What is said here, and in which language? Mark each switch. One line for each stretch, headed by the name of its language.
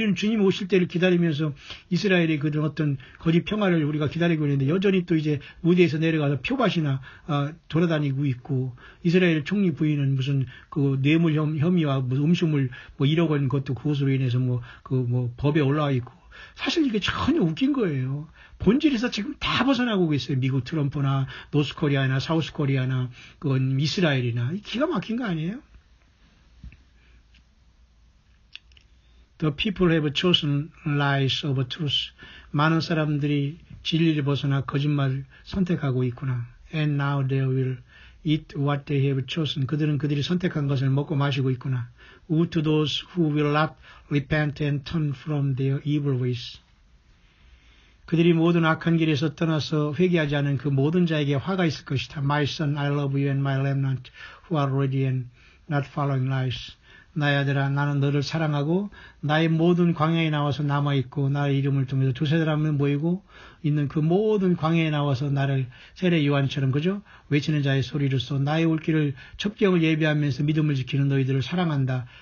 Korean: 우리는 주님 오실 때를 기다리면서 이스라엘의 그런 어떤 거짓 평화를 우리가 기다리고 있는데 여전히 또 이제 무대에서 내려가서 표밭이나 돌아다니고 있고 이스라엘 총리 부인은 무슨 그 뇌물 혐의와 무슨 음식물 1억 원 것도 그것으로 인해서 법에 올라와 있고 사실 이게 전혀 웃긴 거예요. 본질에서 지금 다 벗어나고 있어요. 미국 트럼프나 노스코리아나 사우스코리아나 그건 이스라엘이나 기가 막힌 거 아니에요?
English: The people have chosen lies over truth.
Korean: 많은 사람들이 진리를 벗어나 거짓말을 선택하고 있구나.
English: And now they will eat what they have chosen.
Korean: 그들이 선택한 것을 먹고 마시고 있구나.
English: Woe to those who will not repent and turn from their evil ways.
Korean: 그들이 모든 악한 길에서 떠나서 회개하지 않은 그 모든 자에게 화가 있을 것이다.
English: My son, I love you and my remnant who are ready and not following lies.
Korean: 나의 아들아, 나는 너를 사랑하고 나의 모든 광야에 나와서 남아있고 나의 이름을 통해서 두세 사람을 모이고 있는 그 모든 광야에 나와서 나를 세례 요한처럼 그죠? 외치는 자의 소리로서 나의 올 길을 첩경을 예비하면서 믿음을 지키는 너희들을 사랑한다.